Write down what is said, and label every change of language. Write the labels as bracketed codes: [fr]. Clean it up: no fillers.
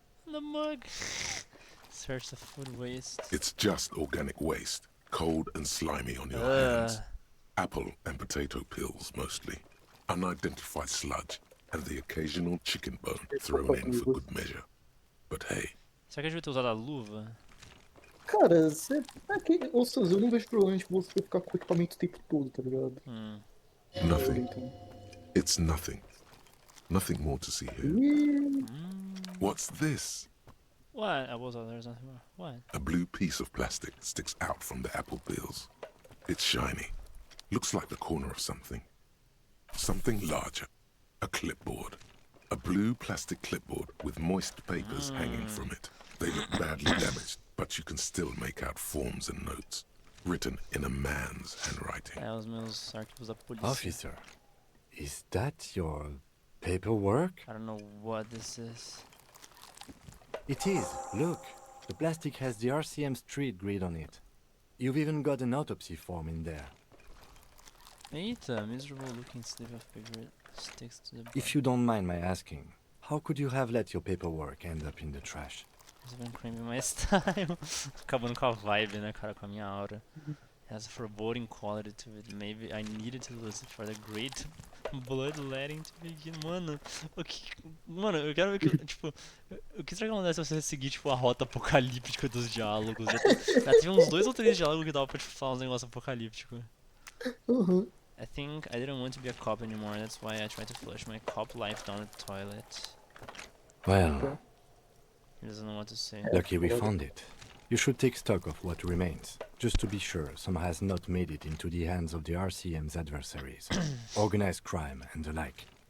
[en] The mug! Search the food waste. It's just organic waste, cold and slimy on your Ugh. hands. Apple and potato peels, mostly. Unidentified sludge, and the occasional chicken bone thrown in for good measure. But hey, [pt] Será que a gente vai ter usado a luva? Cara, você. Aqui, ou seja, eu não vejo problema de você ficar com o equipamento o tempo todo, tá ligado? [en] nothing. It's nothing. Nothing more to see here. What's this? What? I was there's nothing more. What? A blue piece of plastic sticks out from the apple peels. It's shiny. Looks like the corner of something. Something larger. A clipboard. A blue plastic clipboard with moist papers hanging from it. They look badly damaged, but you can still make out forms and notes. Written in a man's handwriting. [pt] É, os meus arquivos da polícia. [en] Officer, is that your paperwork? I don't know what this is. It is. Look, the plastic has the RCM street grid on it. You've even got an autopsy form in there. Eita, miserable looking slip of paper sticks to the body. If you don't mind my asking, how could you have let your paperwork end up in the trash? It's been cramping my style. [pt] Acabando com a vibe, né, cara, com a minha aura. [en] Has a foreboding quality to it. Maybe I needed to lose it for the great bloodletting to begin. [pt] Mano, mano, eu quero ver que, tipo, o que será que acontece se você seguir, tipo, a rota apocalíptica dos diálogos? Já teve uns 2 ou 3 diálogos que dava pra, tipo, falar uns negócios apocalípticos. [en] I think I didn't want to be a cop anymore, that's why I tried to flush my cop life down the toilet. Well, He doesn't know what to say. lucky we found it. You should take stock of what remains, just to be sure some has not made it into the hands of the RCM's adversaries, organized crime and the like.